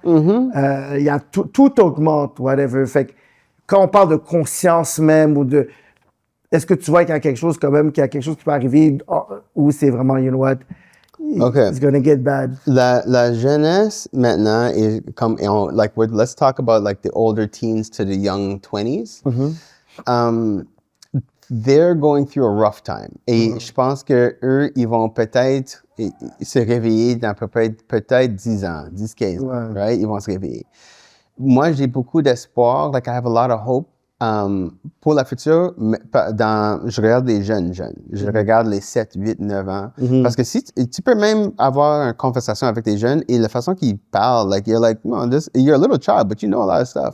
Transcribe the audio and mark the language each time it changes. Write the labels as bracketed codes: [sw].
[fr] Il y a tout augmente, whatever. Fait que quand on parle de conscience même ou de... est-ce que tu vois qu'il y a quelque chose quand même, qu'il y a quelque chose qui peut arriver où c'est vraiment, [en] you know what, it's gonna get bad? [fr] La jeunesse maintenant est comme, [en] like, let's talk about like the older teens to the young 20s. They're going through a rough time. [fr] Et je pense que eux, ils vont peut-être se réveiller dans peut-être 10 ans, 10, 15 ans, right? Ils vont se réveiller. Moi, j'ai beaucoup d'espoir. [en] Like, I have a lot of hope. [fr] Pour la future, je regarde les jeunes. Je regarde les 7, 8, 9 ans. Parce que si tu peux même avoir une conversation avec les jeunes et la façon qu'ils parlent, [en] like, you're like, no, you're a little child, but you know a lot of stuff.